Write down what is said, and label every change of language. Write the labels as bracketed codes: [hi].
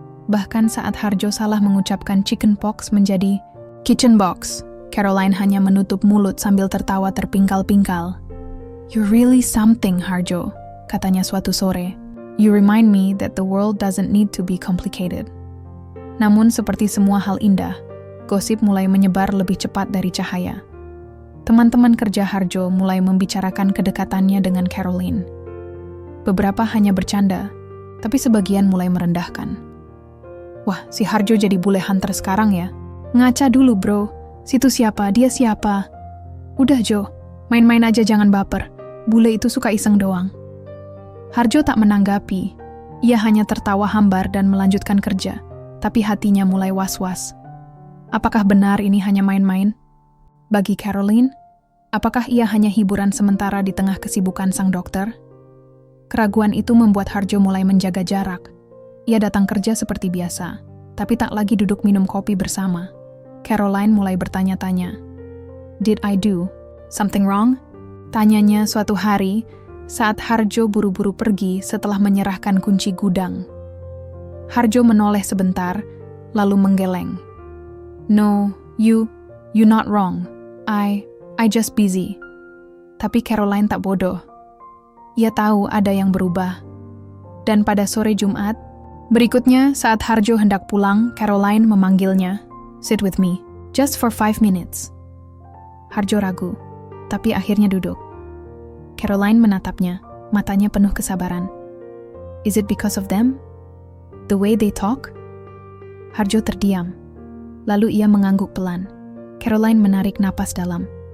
[id] Bahkan saat Harjo salah mengucapkan chicken pox menjadi kitchen box, Caroline hanya menutup mulut sambil tertawa terpingkal-pingkal. [en] You're really something, Harjo, [id] katanya suatu sore. [en] You remind me that the world doesn't need to be complicated. [id] Namun seperti semua hal indah, gosip mulai menyebar lebih cepat dari cahaya. Teman-teman kerja Harjo mulai membicarakan kedekatannya dengan Caroline. Beberapa hanya bercanda, tapi sebagian mulai merendahkan. Wah, si Harjo jadi bule hunter sekarang ya. Ngaca dulu bro, situ siapa, dia siapa. Udah Jo, main-main aja jangan baper. Bule itu suka iseng doang. Harjo tak menanggapi. Ia hanya tertawa hambar dan melanjutkan kerja. Tapi hatinya mulai was-was. Apakah benar ini hanya main-main? Bagi Caroline, apakah ia hanya hiburan sementara di tengah kesibukan sang dokter? Keraguan itu membuat Harjo mulai menjaga jarak. Ia datang kerja seperti biasa, tapi tak lagi duduk minum kopi bersama. Caroline mulai bertanya-tanya. [en] Did I do something wrong? [id] Tanyanya suatu hari saat Harjo buru-buru pergi setelah menyerahkan kunci gudang. Harjo menoleh sebentar, lalu menggeleng. [en] No, you not wrong. I just busy. [id] Tapi Caroline tak bodoh. Ia tahu ada yang berubah. Dan pada sore Jumat, berikutnya saat Harjo hendak pulang, Caroline memanggilnya. [en] Sit with me, just for 5 minutes. [id] Harjo ragu, tapi akhirnya duduk. Caroline menatapnya, matanya penuh kesabaran. [en] Is it because of them? The way they talk? [id] Harjo terdiam. Lalu ia mengangguk pelan. Caroline menarik napas dalam.